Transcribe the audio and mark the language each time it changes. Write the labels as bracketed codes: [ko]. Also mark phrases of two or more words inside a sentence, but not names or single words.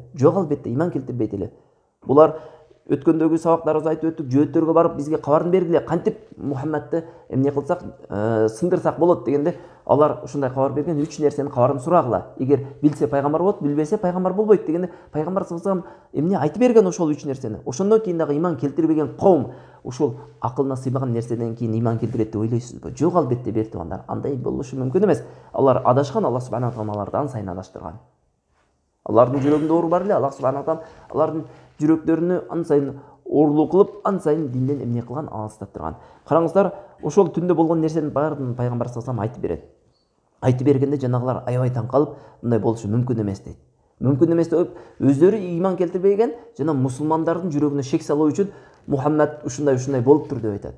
[ky] Жок, албетте ыйман келтирбейт эле. Булар өткөндөгү сабактарыбызда айтып өттүк, жөөттөргө барып бизге кабарын бергиле, кантип Мухаммадты эмне кылсак, сындырсак болот дегенде, алар ушундай кабар берген 3 нерсенин кабарын сурагыла. Эгер билсе пайгамбар болот, билбесе пайгамбар болбойт дегенде, Пайгамбар [ar] صلى الله عليه وسلم [ky] эмне айтып берген ошол 3 нерсени. Ошондон кийин дагы ыйман келтирбеген кавым ушул акылына сыйбаган нерседен кийин ыйман келтирет деп ойлойсузбу? Жок, албетте бир туугандар, андай болушу мүмкүн эмес. Алар адашкан, [ar] الله سبحانه و تعالى [ky] аларды ан сайын адаштырган. Алардын жүрөгүндө оору бар эле, [ar] الله سبحانه و تعالى [ky] алардын жүрөктөрүнү ан сайын оорулуу кылып, ан сайын динден эмне кылган, алыстаттырган. Караңыздар, ошол түндө болгон нерсенин баарын Пайгамбар [ar] صلى الله عليه وسلم [ky] айтып берет. Айтып бергенде жанагылар аябай таң калып, мындай болушу мүмкүн эмес дейт. Мүмкүн эмес деп өздөрү ыйман келтирбеген, жана мусулмандардын жүрөгүнө шек салуу үчүн Мухаммад ушундай болуптур деп айтат.